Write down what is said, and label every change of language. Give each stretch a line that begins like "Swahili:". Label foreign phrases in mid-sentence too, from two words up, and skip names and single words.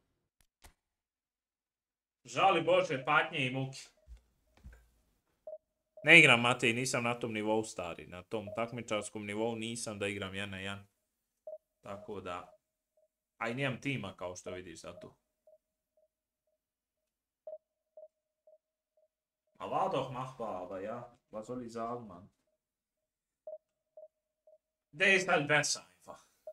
Bosnian: Žali Bože patnje i muke. Ne igram, Matej, nisam na tom nivou stari. Na tom takmičarskom nivou nisam da igram 1-1. Tako da... A i nijem tima, kao što vidiš za to.
German: A war doch machbar, aber ja, was soll ich sagen, Mann? Der ist halt besser einfach.